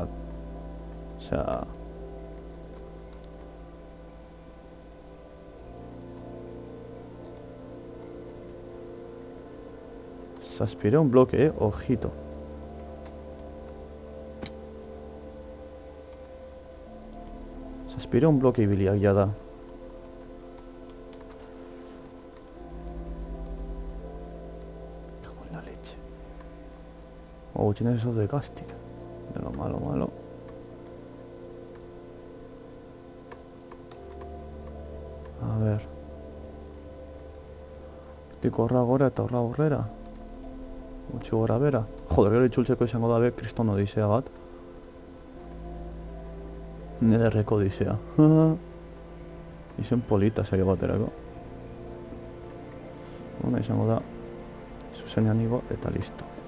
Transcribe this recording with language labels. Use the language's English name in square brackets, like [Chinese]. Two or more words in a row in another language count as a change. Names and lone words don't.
[Basque] Osea... Zazpireun bloke, ojito. Zazpireun bloke ibiliak jada. [Spanish] Cago en la leche. Oh, tienes eso de cástico. De lo malo, malo. A ver. [Basque] Hortik horra gora eta horra horrera. Gutxi gora bera. Joder, gero itzultzeko izango dabe kriston odisea bat. Nederreko odisea. Izen polita saio baterako. Ona izango da zuzenean igo eta listo.